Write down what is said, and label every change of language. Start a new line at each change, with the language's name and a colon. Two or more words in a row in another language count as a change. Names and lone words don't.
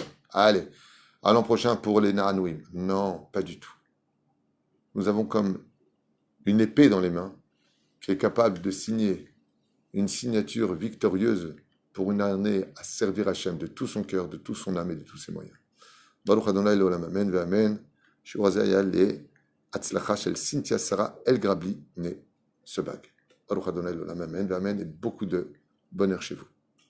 French: Allez, à l'an prochain pour les Nahanouim. Non, pas du tout. Nous avons comme une épée dans les mains qui est capable de signer une signature victorieuse pour une année à servir Hachem de tout son cœur, de tout son âme et de tous ses moyens.
Hebrew: ברוך ה' לעולם אמן ואמן. שיעור הזה היה להצלחה של סינתיה שרה אלגרבלי, née Sebag. ברוך ה' לעולם אמן ואמן
French: et beaucoup de bonheur chez vous.